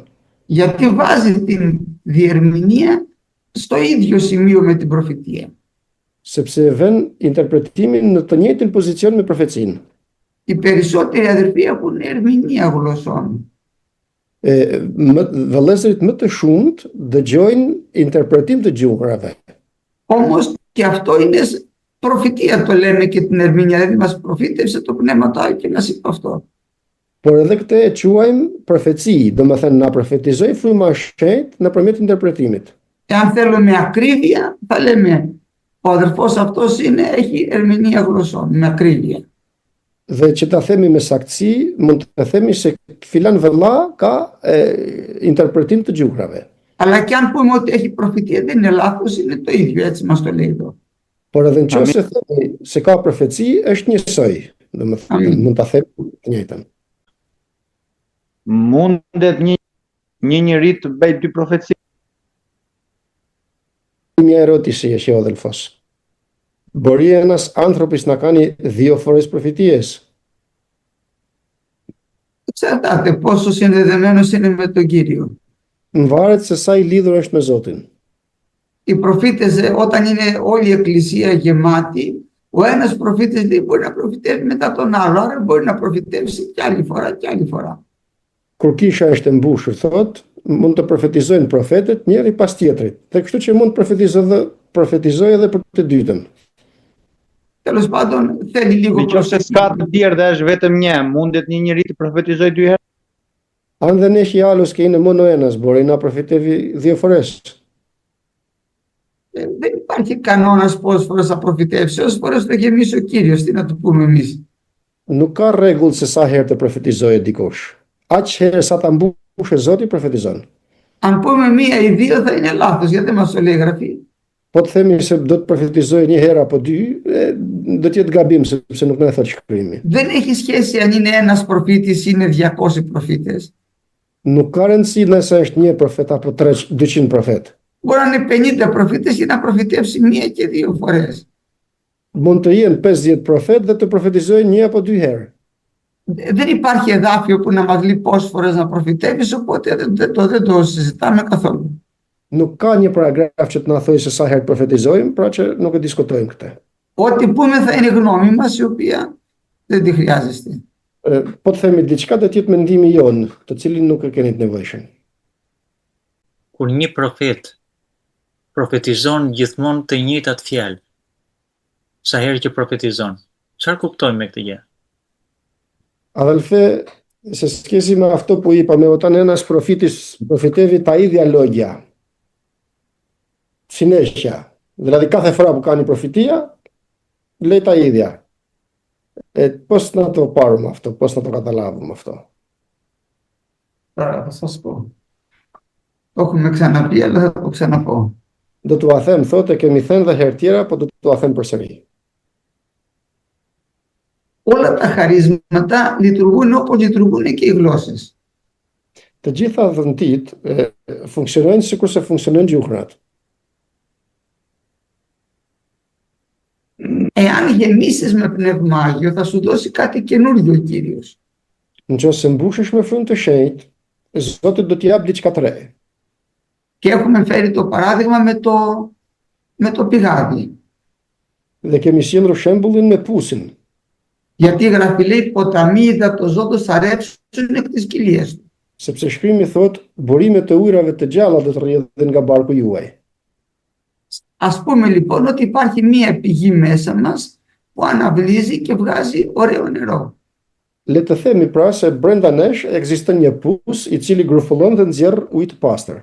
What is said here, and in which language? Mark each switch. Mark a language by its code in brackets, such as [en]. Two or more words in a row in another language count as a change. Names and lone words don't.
[el] Γιατί βάζει την διερμηνία στο ίδιο σημείο με την προφητεία. [sq] Sepse vën interpretimin në të njëjtin pozicion me profecinë. [el] Οι περισσότεροι αδερφοί έχουν ερμηνεία γλωσσών. [sq] Vëllezërit më të shumt dëgjojnë interpretim të gjuhrave. [el] Όμως και αυτό είναι προφητεία, το λέμε και την ερμηνεία, δηλαδή μας προφήτευσε το Πνεύμα το Άγιο και μας είπε αυτό. [sq] Por edhe këtë e quajmë profeci, domethënë na profetizoi fryma e shenjtë nëpërmjet interpretimit. [el] Εάν θέλουμε ακρίβεια, θα λέμε ο αδερφός αυτός έχει ερμηνεία γλωσσών, με ακρίβεια. [sq] Dhe që ta themi me saktësi, mund të themi se filan vëlla ka interpretim të gjuhrave. [el] Αλλά και αν πούμε ότι έχει προφητεία, δεν είναι λάθος, είναι το ίδιο, έτσι μας το λέει εδώ. [sq] Por edhe nëse themi se ka profeci, është njësoj. Domethënë mund ta themi të njëjtën. Mundet një njeri të bëj dy profeci? [el] Μια ερώτηση εσύ ο αδελφός. Μπορεί ένας άνθρωπος να κάνει 2 φορές προφητείες? Εξαρτάται πόσο συνδεδεμένος είναι με τον Κύριο. [sq] Varet se sa i lidhur është me Zotin. [el] Οι προφήτες, όταν είναι όλη η εκκλησία γεμάτη, ο ένας προφήτης λέει, μπορεί να προφητεύει μετά τον άλλο, άρα μπορεί να προφητεύσει κι άλλη φορά κι άλλη φορά. [sq] Kur kisha është e mbushur, thot, mund të profetizojnë profetët njëri pas tjetrit. Dhe kështu që mund të profetizoj edhe për të dytën. [el] Τέλος πάντων, θέλει λίγο [sq] Nëse s'ka të tjerë dhe është vetëm një, mundet një njeri të profetizoj 2 herë? [el] Αν δεν έχει άλλος και είναι μόνο ένας, μπορεί να προφητεύει 2 φορές. Δεν υπάρχει κανόνας πόσες φορές θα προφητεύσει, όσες φορές το γεμίσει ο Κύριος, τι να του πούμε εμείς. [sq] Nuk ka rregull se sa herë të profetizojë dikush. Aq herë sa ta mbushë Zoti profetizon. [el] Αν πούμε 1 ή 2 θα είναι λάθος, γιατί δεν μας το λέει η Γραφή. [sq] Po të themi se do të profetizojë 1 herë apo 2, do të jetë gabim sepse nuk na e thot shkrimi. [el] Δεν έχει σχέση αν είναι ένας προφήτης ή είναι 200 προφήτες. [sq] Nuk ka rëndësi nëse është 1 profet apo 200 profet. [el] Μπορεί να είναι 50 προφήτες και να προφητεύσει 1 και 2 φορές. [sq] Mund të jenë 50 profet dhe të profetizojë 1 apo 2 herë. [el] Δεν υπάρχει εδάφιο που να μας λέει πόσες φορές να προφητεύεις, οπότε δεν το συζητάμε καθόλου. [sq] Nuk ka një paragraf që të na thojë se sa herë të profetizojmë, pra që nuk e diskutojmë këtë. [el] Ό,τι πούμε θα είναι γνώμη μας, η οποία δεν τη χρειάζεστε. [sq] Po të themi diçka do të jetë mendimi jonë, të cilin nuk e keni të nevojshëm. Kur një profet profetizon gjithmonë të njëjtat fjalë, sa herë që profetizon, çfarë kuptojmë me këtë gjë? [el] Αδελφέ, σε σχέση με αυτό που είπαμε, όταν ένας προφητεύει τα ίδια λόγια συνέχεια, δηλαδή κάθε φορά που κάνει προφητεία λέει τα ίδια. Πώς να το πάρουμε αυτό, πώς να το καταλάβουμε αυτό? Τώρα θα σας πω. Το έχουμε ξαναπεί, αλλά θα το ξαναπώ. [sq] Do t'u them thotë e kemi thënë dhe herë tjera, po do t'u them përsëri. [el] Όλα τα χαρίσματα λειτουργούν όπως λειτουργούν και οι γλώσσες. [sq] Të gjitha dhëntit funksionojnë sikur se funksionojnë gjuhrat. [el] Εάν γεμίσεις με Πνεύμα Άγιο, θα σου δώσει κάτι καινούριο ο Κύριος. [sq] Nëse mbushesh me frymë të shenjtë, Zoti do t'i jap diçka të re. [el] Και έχουμε φέρει το παράδειγμα με το πηγάδι. [sq] Dhe kemi sjellur shembullin me pusin. [el] Γιατί η Γραφή λέει ποταμοί υδατοζώντος θα ρεύσουν εκ της κοιλίας του. [sq] Sepse shkrimi thot, burimet e ujrave të gjalla do të rrjedhin nga barku juaj. [el] Ας πούμε λοιπόν ότι υπάρχει μία πηγή μέσα μας που αναβλύζει και βγάζει ωραίο νερό. [sq] Le të themi pra se brenda nesh ekziston një pus i cili grufullon dhe nxjerr ujë të pastër.